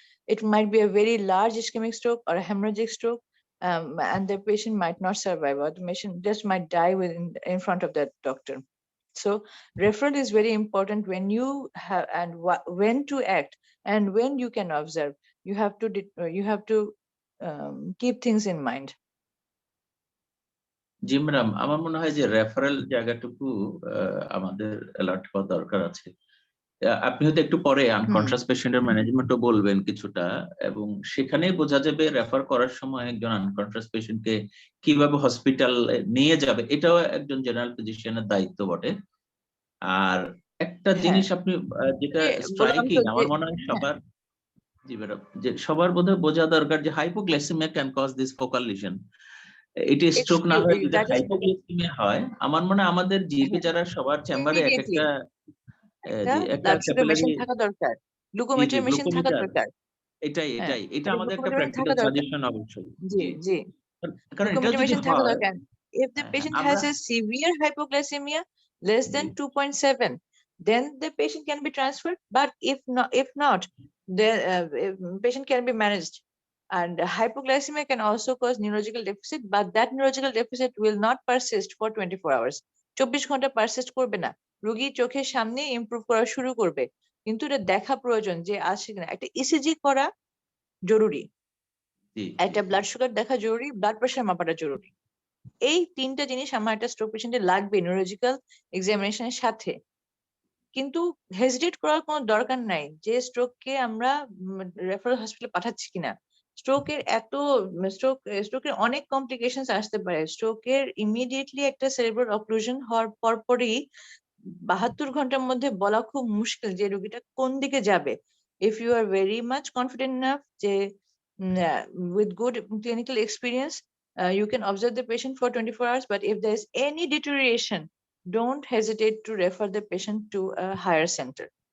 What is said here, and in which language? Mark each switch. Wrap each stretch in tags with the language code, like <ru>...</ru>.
<en>It might be a very large ischemic stroke or a hemorrhagic stroke, and the patient might not survive, or the patient just might die in front of that doctor. So referral is very important when you have, and when to act and when you can observe. You have to keep things in mind.</en> <bn>G madam, আমার মনে হয় যে referral জায়গাটুকু আমাদের alert হওয়া দরকার আছে। আপনি হয়তো একটু পরে আনকনশাস পেশেন্টের ম্যানেজমেন্টও বলবেন কিছুটা, এবং সেখানেই বোঝা যাবে রেফার করার সময় একজন আনকনশাস পেশেন্টকে কিভাবে হসপিটাল নিয়ে যাবে, এটাও একজন জেনারেল ফিজিশিয়ানের দায়িত্ব বটে। আর একটা জিনিস আপনি যেটা স্ট্রাইকিং, আমার মনে হয় সবার, জি ম্যাডাম, যে সবার বোধহয় বোঝা দরকার যে</bn> <en>Hypoglycemia can cause this focal lesion.</en> <bn>এটি স্ট্রোক না হয়ে যদি হাইপোগ্লাইসেমিয়া হয়, আমার মনে হয় আমাদের জিপি যারা সবার চেম্বারে এক একটা ব্লাড সুগার মেশিন থাকা দরকার, গ্লুকোমিটার মেশিন থাকা দরকার। এটা আমাদের একটা প্র্যাকটিক্যাল সাজেশন অবশ্যই। জি জি, কারণ এটা যদি থাকা হয়, দরকার।</bn> <en>If the patient has a severe hypoglycemia less than 2.7, then the patient can be transferred. But if not, the patient can be managed. And hypoglycemia can also cause neurological deficit, but that neurological deficit will not persist for 24 hours.</en> <bn>24 ঘন্টা persist করবে না। রোগী চোখের সামনে improve করা শুরু করবে, কিন্তু এটা দেখা প্রয়োজন যে আছে কিনা। একটা ইসিজি করা জরুরি, একটা ব্লাড সুগার দেখা জরুরি, ব্লাড প্রেশার মাপাটা জরুরি। এই তিনটা জিনিস আমার একটা স্ট্রোক পেশেন্টের লাগবে নিউরোলজিক্যাল এক্সামিনেশনের সাথে। কিন্তু হেজিটেট করার কোনো দরকার নাই যে স্ট্রোককে আমরা রেফারেল হসপিটালে পাঠাচ্ছি কিনা। স্ট্রোকের স্ট্রোকের অনেক কমপ্লিকেশনস আসতে পারে। স্ট্রোকের ইমিডিয়েটলি একটা সেরিব্রাল অক্লুশন হওয়ার পরপরই 72 ঘন্টার মধ্যে বলা খুব মুশকিল যে রোগীটা কোন দিকে যাবে।</bn> <en>If you are very much confident enough যে with good clinical experience you can observe the patient for 24 hours, but if there is any deterioration, don't hesitate to refer the patient to a higher center.</en>